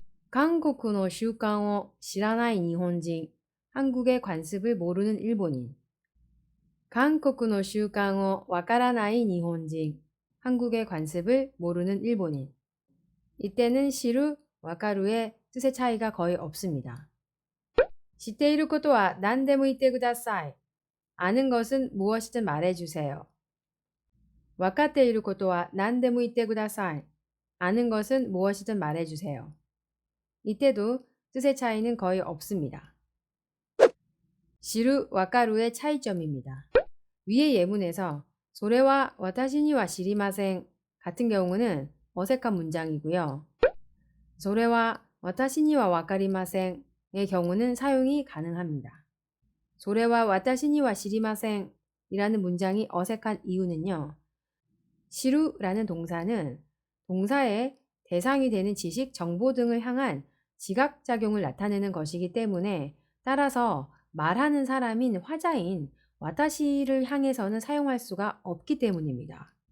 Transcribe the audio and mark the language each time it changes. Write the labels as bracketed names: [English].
[Korean] 한국의 [Japanese] 習慣を 知らない日本人 [Korean] 한국의 관습을 모르는 일본인 한국의 [Japanese] 習慣をわからない日本人 [Korean] 한국의 관습을 모르는 일본인 이때는 시루, 와카루의 뜻의 차이가 거의 없습니다. [Japanese] 知っていることは何でも言ってください. [Korean] 아는 것은 무엇이든 말해주세요. [Japanese] わかっていることは何でも言ってください. [Korean] 아는 것은 무엇이든 말해주세요. 이때도 뜻의 차이는 거의 없습니다. 시루, 와카루의 차이점입니다. 위의 예문에서 [Japanese] それは私には知りません [Korean] 같은 경우는 어색한 문장이고요. [Japanese] それは私にはわかりません [Korean] 의 경우는 사용이 가능합니다. [Japanese] それは私には知りません [Korean] 이라는 문장이 어색한 이유는요. 시루라는 동사는 동사의 대상이 되는 지식, 정보 등을 향한 지각작용을 나타내는 것이기 때문에 따라서 말하는 사람인 화자인 와타시를 향해서는 사용할 수가 없기 때문입니다.